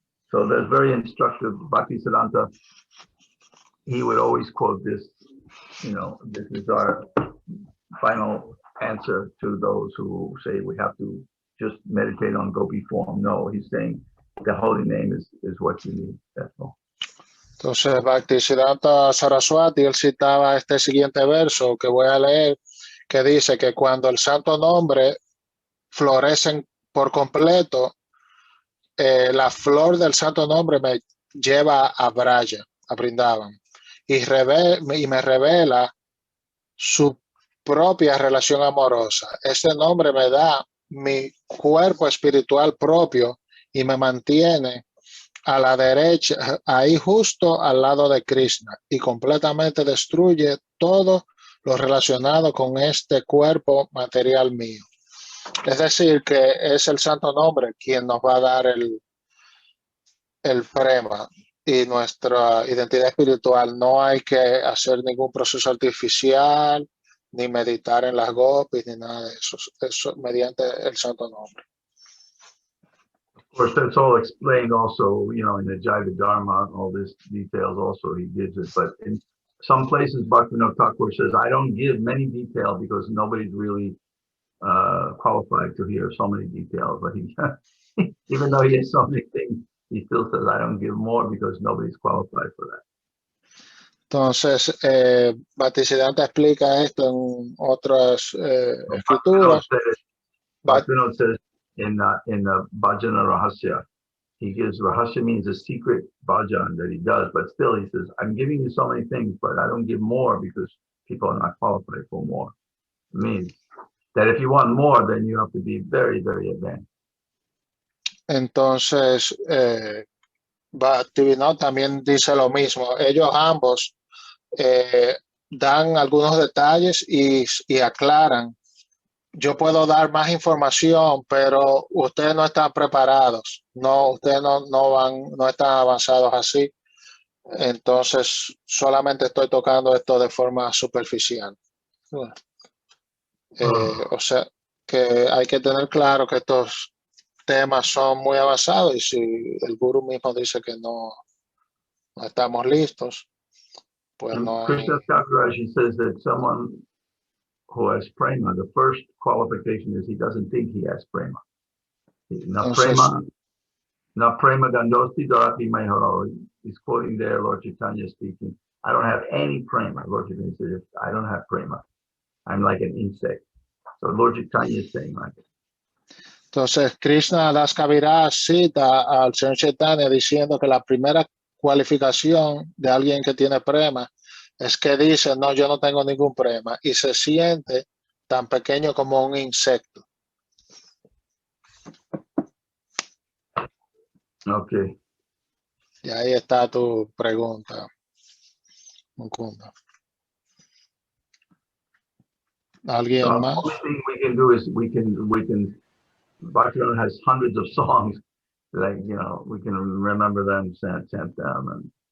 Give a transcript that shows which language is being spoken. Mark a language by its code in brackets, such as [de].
[en] So that's very instructive. Bhaktisiddhanta, he would always quote this, this is our final answer to those who say we have to just meditate on gopi form. No, he's saying the holy name is what you need. That's all. [es] Entonces, Bhaktisiddhanta Saraswati, él citaba este siguiente verso que voy a leer, que dice que cuando el santo nombre florece por completo, la flor del santo nombre me lleva a Braja, a Vrindavan, y me revela su propia relación amorosa. Este nombre me da mi cuerpo espiritual propio y me mantiene a la derecha, ahí justo al lado de Krishna, y completamente destruye todo lo relacionado con este cuerpo material mío. Es decir, que es el santo nombre quien nos va a dar el prema y nuestra identidad espiritual. No hay que hacer ningún proceso artificial, ni meditar en las gopis, ni nada de eso. Eso mediante el santo nombre. [en] Of course, that's all explained also, in the Jaiva Dharma, all this details also he gives it. But in some places, Bhaktivinoda Thakur says, I don't give many details because nobody's really qualified to hear so many details, but he, even though he has so many things, he still says, I don't give more because nobody's qualified for that. [es] Entonces, Bhaktisiddhanta explica esto en otras escrituras. [en] Bhaktivinoda says in the Bhajana Rahasya, he gives Rahasya means a secret bhajan that he does, but still he says, I'm giving you so many things, but I don't give more because people are not qualified for more. It means that if you want more, then you have to be very, very advanced. [es] Entonces, Bhaktivinoda también dice lo mismo. Ellos ambos dan algunos detalles y aclaran. Yo puedo dar más información, pero ustedes no están preparados. No, ustedes no están avanzados así. Entonces, solamente estoy tocando esto de forma superficial. O sea, que hay que tener claro que estos temas son muy avanzados y si el gurú mismo dice que no estamos listos, pues no hay... [en] Krishna Thakurji says that someone who has prema, the first qualification is he doesn't think he has prema. [sa] Na prema gandosti darapi maharo. [en] He's quoting there Lord Chaitanya speaking. I don't have any prema. Lord Chaitanya says, I don't have prema. I'm like an insect. So Lord Chaitanya is saying like it. [es] Entonces, Krishna Das Kaviraj cita al Señor Chaitanya diciendo que la primera cualificación de alguien que tiene prema es que dice, no, yo no tengo ningún prema y se siente tan pequeño como un insecto. [en] Okay. [es] Y ahí está tu pregunta, Mukunda. ¿Alguien más? [en] The only thing we can do is we can Bhaktivinoda has hundreds of songs, like, you know, we can remember them, chant them, and